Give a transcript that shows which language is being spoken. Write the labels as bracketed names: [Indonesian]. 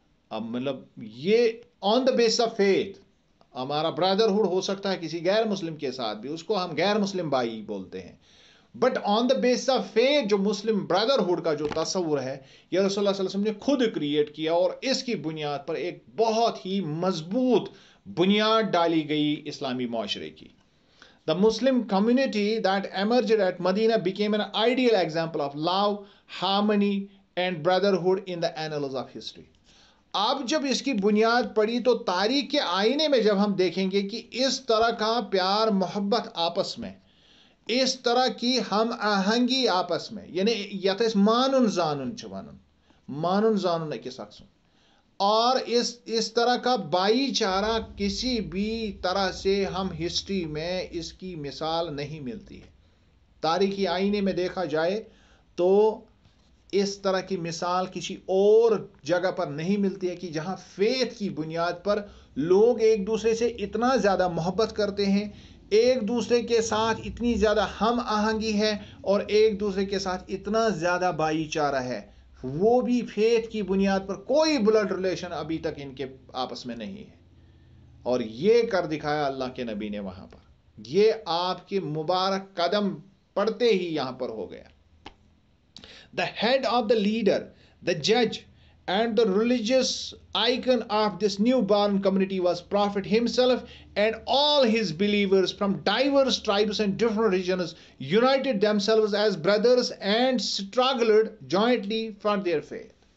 [Urdu] اب مطلب یہ [English] on the base of faith, [Urdu] ہمارا برادرہڈ ہو سکتا ہے کسی غیر مسلم کے ساتھ بھی، اس کو ہم غیر مسلم بھائی بولتے ہیں. [English] but on the base of faith [Urdu] جو مسلم بردرہڈ کا جو تصور ہے یہ رسول اللہ صلی اللہ علیہ وسلم نے خود کریٹ کیا، اور اس کی بنیاد پر ایک بہت ہی مضبوط بنیاد ڈالی گئی اسلامی معاشرے کی. [English] The Muslim community that emerged at Medina became an ideal example of love, harmony and brotherhood in the annals of history. [Urdu] اب جب اس کی بنیاد پڑی تو تاریخ کے آئینے میں جب ہم دیکھیں گے کہ اس طرح کا پیار محبت آپس میں، اس طرح کی ہم آہنگی آپس میں، یعنی [Kashmiri] یت اس مانن زانن چھ ونن، مانن زانن أکس اکھ سُنٛد، [Urdu] اور اس طرح کا بھائی چارہ کسی بھی طرح سے ہم ہسٹری میں اس کی مثال نہیں ملتی ہے. تاریخی آئینے میں دیکھا جائے تو اس طرح کی مثال کسی اور جگہ پر نہیں ملتی ہے کہ جہاں فیتھ کی بنیاد پر لوگ ایک دوسرے سے اتنا زیادہ محبت کرتے ہیں، ایک دوسرے کے ساتھ اتنی زیادہ ہم آہنگی ہے، اور ایک دوسرے کے ساتھ اتنا زیادہ بھائی چارہ ہے، وہ بھی فیتھ کی بنیاد پر. کوئی بلڈ ریلیشن ابھی تک ان کے آپس میں نہیں ہے، اور یہ کر دکھایا اللہ کے نبی نے وہاں پر. یہ آپ کے مبارک قدم پڑتے ہی یہاں پر ہو گیا. [English] The head of the leader, the judge, and the religious icon of this newborn community was Prophet himself, and all his believers from diverse tribes and different regions united themselves as brothers and struggled jointly for their faith.